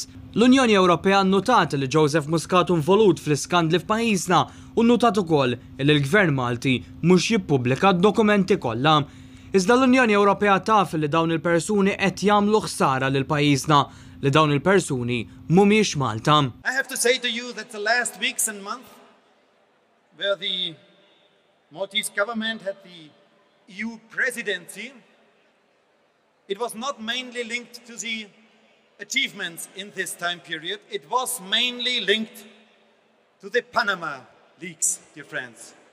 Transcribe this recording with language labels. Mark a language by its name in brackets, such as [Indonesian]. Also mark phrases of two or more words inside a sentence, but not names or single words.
[Maltese] L-Unjoni Ewropea nnutat li Joseph Muscat involut fl-iskandli f'pajjiżna u nnutat ukoll li l-Gvern Malti mhux jippubblika d-dokumenti kollha. Iżda l-Unjoni Ewropea taf li dawn il-persuni qed jagħmlu ħsara lil pajjiżna li dawn il-persuni mhumiex Malta. [English] I have to say to you that the last weeks and months where the Maltese government had the EU presidency, it was not mainly linked to the achievements in this time period. It was mainly linked to the Panama leaks, dear friends.